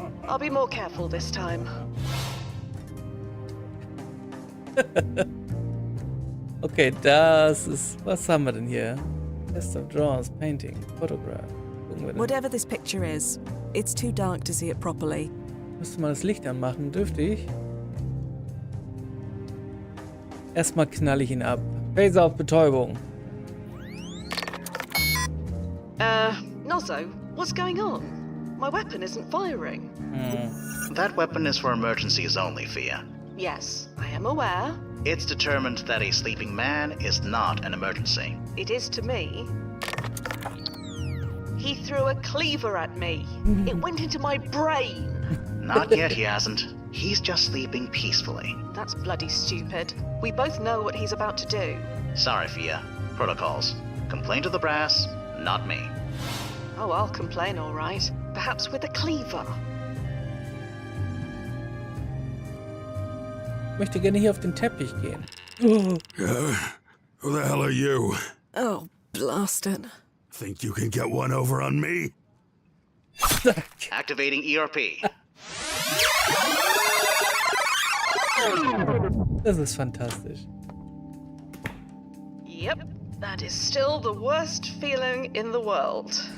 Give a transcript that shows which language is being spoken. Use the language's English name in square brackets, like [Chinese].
[English] I'll be more careful this time. [German] Okay, das ist... Was haben wir denn hier? Test of Draws, Painting, Photograph. Gucken wir denn. [English] Whatever this picture is, it's too dark to see it properly. [German] Müsste mal das Licht anmachen, dürfte ich? Erstmal knall ich ihn ab. Phaser auf Betäubung. [English] Nozzo, what's going on? My weapon isn't firing. That weapon is for emergencies only, Fia. Yes, I am aware. It's determined that a sleeping man is not an emergency. It is to me. He threw a cleaver at me. It went into my brain. Not yet, he hasn't. He's just sleeping peacefully. That's bloody stupid. We both know what he's about to do. Sorry, Fia. Protocols. Complain to the brass, not me. Oh, I'll complain, all right. Perhaps with a cleaver. [German] Ich möchte gerne hier auf den Teppich gehen. [English] Who the hell are you? Oh, blast it. Think you can get one over on me? Activating ERP. [German] Das ist fantastisch. [English] Yep, that is still the worst feeling in the world.